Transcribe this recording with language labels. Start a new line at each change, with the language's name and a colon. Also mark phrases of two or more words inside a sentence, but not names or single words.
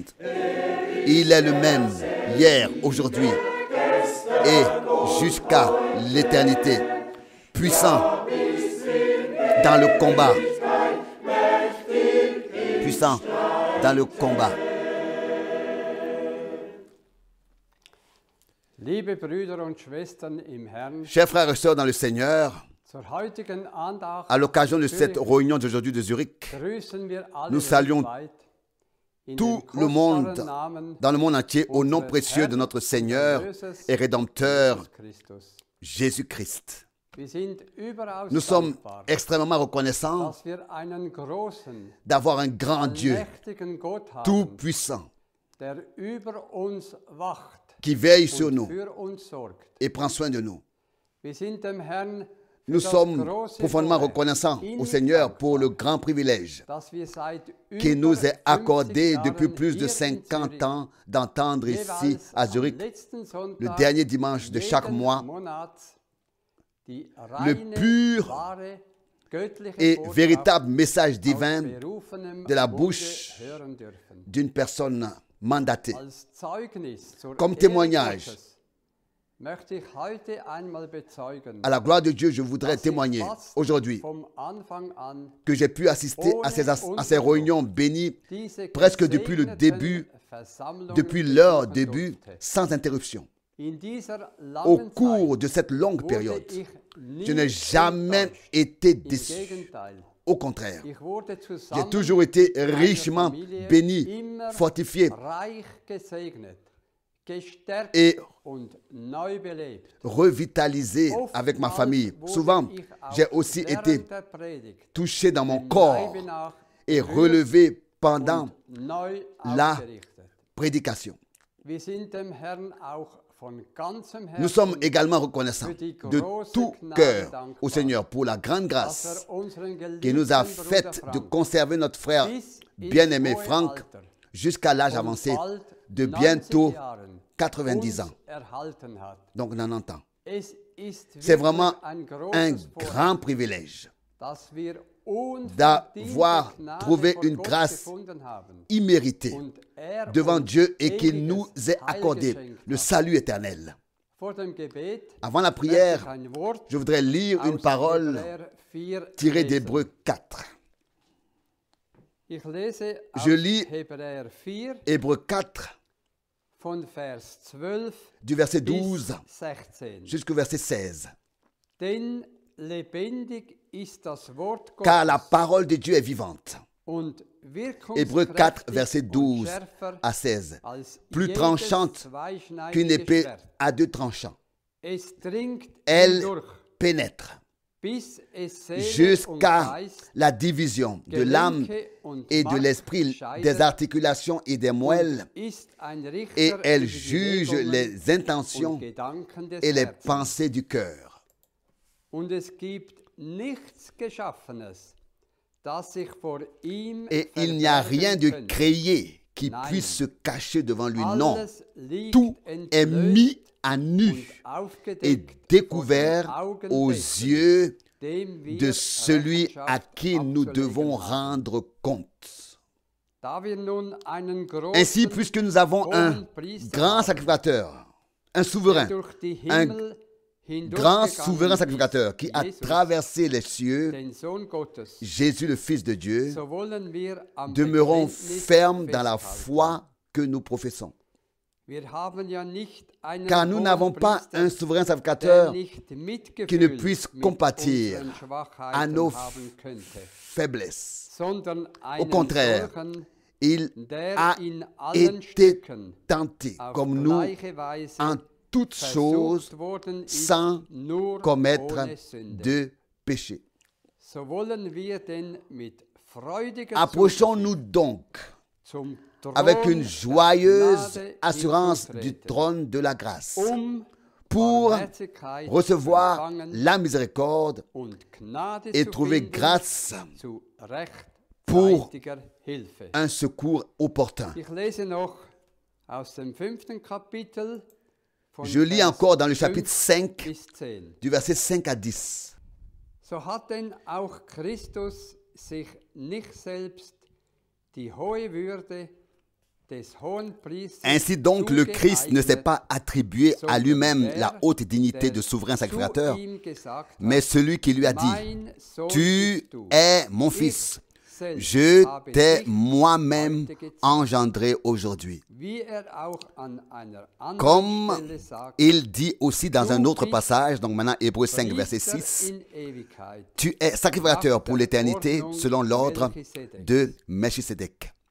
French: Il est le même hier, aujourd'hui et jusqu'à l'éternité, puissant dans le combat, puissant dans le combat.
German: Liebe Brüder und Schwestern im Herrn,
French: Chers frères et sœurs dans le Seigneur,
German: zur heutigen Andacht
French: à l'occasion de cette
German: Zürich
French: réunion d'aujourd'hui de Zurich,
German: grüßen wir alle
French: nous saluons
German: weltweit in
French: tout
German: dem
French: le monde,
German: kostbaren Namen
French: dans le monde entier, au nom précieux de notre Seigneur et Rédempteur
German: Jesus Christus.
French: Jésus-Christ.
German: Wir sind überaus
French: Nous sommes
German: dankbar,
French: extrêmement reconnaissants
German: dass wir einen großen,
French: d'avoir un grand Dieu,
German: allmächtigen Gott haben,
French: tout-puissant,
German: der über uns wacht
French: qui veille sur
German: und
French: nous
German: für uns sorgt.
French: et prend soin de nous.
German: Wir sind dem Herrn für
French: Nous
German: das
French: sommes
German: große
French: profondément
German: Vorrecht
French: reconnaissants
German: innig
French: au Seigneur
German: dankbar,
French: pour le grand privilège
German: dass wir seit
French: qui
German: über
French: nous est accordé
German: 50
French: depuis
German: Jahren
French: plus de
German: hier in
French: 50
German: Zürich
French: ans d'entendre ici
German: jeweils
French: à
German: am
French: Zurich,
German: letzten
French: le
German: Sonntag
French: dernier dimanche de chaque
German: jeden
French: mois,
German: Monat die
French: le
German: reine,
French: pur
German: wahre, göttliche
French: et
German: Botschaft
French: véritable message
German: aus
French: divin
German: berufenem
French: de la
German: Munde
French: bouche
German: hören dürfen.
French: d'une personne mandatée.
German: Als Zeugnis zur
French: Comme
German: Ehre
French: témoignage.
German: Gottes möchte ich heute einmal bezeugen,
French: À la gloire de Dieu, je voudrais
German: dass ich
French: témoigner
German: fast
French: aujourd'hui
German: vom Anfang an
French: que j'ai pu assister à ces réunions bénies
German: diese
French: presque depuis le
German: gesegneten
French: début,
German: Versammlungen
French: depuis leur
German: besuchen
French: début,
German: durfte.
French: sans interruption.
German: In dieser
French: Au
German: langen
French: cours
German: Zeit
French: de cette longue
German: wurde
French: période,
German: ich nie
French: je n'ai jamais
German: enttäuscht.
French: été
German: Im
French: déçu.
German: Gegenteil,
French: Au contraire,
German: ich wurde
French: j'ai
German: zusammen
French: toujours été
German: mit meiner
French: richement
German: Familie
French: béni,
German: immer
French: fortifié
German: reich gesegnet, gestärkt
French: et
German: und neu belebt.
French: revitalisé avec ma famille. Souvent, j'ai aussi été touché dans mon corps et relevé pendant
German: neu
French: la
German: aufgerichtet.
French: prédication.
German: Wir sind dem Herrn auch von ganzem
French: Nous sommes
German: Herzen,
French: également reconnaissants de tout cœur au Seigneur pour la grande
German: dass
French: grâce
German: unseren
French: qui nous a
German: geliebten
French: fait
German: Bruder
French: de
German: Frank
French: conserver notre frère
German: bis ins
French: bien-aimé
German: hohe
French: Frank
German: Alter
French: jusqu'à l'âge
German: von
French: avancé
German: bald
French: de
German: 90
French: bientôt
German: Jahren
French: 90 ans,
German: uns erhalten hat.
French: donc 90 ans.
German: Es ist
French: C'est
German: wirklich
French: vraiment
German: ein
French: un
German: großes
French: grand privilège
German: dass wir
French: d'avoir
German: unverdiente
French: trouvé
German: Gnade vor
French: une
German: Gott
French: grâce
German: gefunden haben
French: imméritée
German: und er
French: devant
German: uns
French: Dieu et qu'il nous
German: ewiges
French: ait
German: Heil
French: accordé
German: geschenkt
French: le
German: hat.
French: salut éternel.
German: Vor dem Gebet
French: Avant la
German: möchte ich
French: prière,
German: ein Wort
French: je voudrais lire une
German: aus
French: parole
German: Hebräer 4
French: tirée
German: lesen.
French: d'Hébreux 4.
German: Ich lese
French: Je
German: aus
French: lis
German: Hebräer 4
French: Hébreux 4,
German: von Vers 12
French: du verset
German: bis
French: 12
German: 16.
French: jusqu'au verset 16.
German: Denn lebendig ist das Wort
French: Car la
German: Gottes
French: parole de Dieu est vivante.
German: und
French: Hébreux 4,
German: wirkungskräftig
French: verset
German: und
French: 12
German: schärfer
French: à 16.
German: als
French: Plus
German: jedes
French: tranchante
German: zweischneidige
French: qu'une épée
German: Schwert.
French: à deux tranchants.
German: Es dringt
French: Elle
German: hindurch,
French: pénètre
German: bis es Seele und
French: jusqu'à
German: Geist,
French: la division de l'âme
German: Gelenke und
French: et de
German: Mark
French: l'esprit,
German: scheidet
French: des articulations et des moelles,
German: und ist ein Richter
French: et elle
German: über die
French: juge
German: Bewegungen
French: les intentions
German: und Gedanken des
French: et les
German: Herzens.
French: pensées du cœur.
German: Und es gibt nichts Geschaffenes, das sich vor ihm
French: Et il n'y a rien de
German: verbergen könnte.
French: créé qui
German: Nein.
French: puisse se cacher devant lui. Non,
German: Alles liegt
French: tout est mis à
German: und
French: nu et
German: aufgedeckt
French: découvert
German: vor den
French: aux
German: Augen dessen,
French: yeux
German: dem wir
French: de celui à
German: Rechenschaft
French: qui nous
German: abzulegen
French: devons
German: haben.
French: rendre compte.
German: Da wir nun einen
French: Ainsi,
German: großen
French: puisque nous avons un
German: hohen Priester
French: grand
German: haben,
French: sacrificateur, un
German: der
French: souverain,
German: durch die
French: un
German: Himmel
French: grand
German: hindurchgegangen
French: souverain sacrificateur qui
German: ist,
French: a
German: Jesus,
French: traversé les cieux,
German: den Sohn Gottes,
French: Jésus le Fils de Dieu,
German: so wollen wir am
French: demeurons
German: Bekenntnis
French: fermes dans la
German: festhalten.
French: foi que nous professons.
German: Wir haben ja nicht einen
French: Car nous n'avons pas
German: Hohenpriester,
French: un souverain
German: der
French: sacrificateur
German: nicht
French: qui ne
German: Mitgefühl
French: puisse
German: mit
French: compatir
German: unseren
French: à
German: Schwachheiten
French: nos
German: haben könnte,
French: faiblesses.
German: sondern
French: Au
German: einen
French: contraire,
German: solchen,
French: il
German: der
French: a
German: in allen
French: été
German: Stücken
French: tenté
German: auf
French: comme nous
German: gleiche Weise
French: en toutes choses
German: versucht worden ist,
French: sans
German: nur
French: commettre
German: ohne Sünde.
French: de péché.
German: So wollen wir denn mit freudiger
French: Approchons-nous donc
German: zum Thron
French: avec une
German: der
French: joyeuse
German: Gnade
French: assurance du
German: hinzutreten,
French: trône de la grâce pour pour
German: Barmherzigkeit
French: recevoir
German: empfangen
French: la miséricorde
German: und Gnade
French: et
German: zu
French: trouver
German: finden
French: grâce
German: zu
French: pour
German: rechtzeitiger Hilfe.
French: un secours opportun.
German: Ich lese noch aus dem 5. Kapitel von
French: Je lis
German: Vers
French: encore dans le
German: 5
French: chapitre 5,
German: bis 10.
French: du verset 5 à 10.
German: So hat denn auch Christus sich nicht selbst die hohe Würde des Hohenpriesters
French: Ainsi donc, le Christ ne s'est
German: zugeeignet,
French: pas attribué à
German: sondern
French: lui-même
German: der,
French: la haute dignité
German: der
French: de souverain
German: zu
French: sacrificateur,
German: ihm gesagt hat,
French: mais celui qui lui a dit,
German: Mein Sohn
French: tu
German: bist du.
French: es mon
German: Ich
French: fils, je t'ai moi-même engendré aujourd'hui. Comme il dit aussi dans un autre passage, donc maintenant Hébreux 5, verset 6, tu es sacrificateur pour l'éternité selon l'ordre de Melchisédek.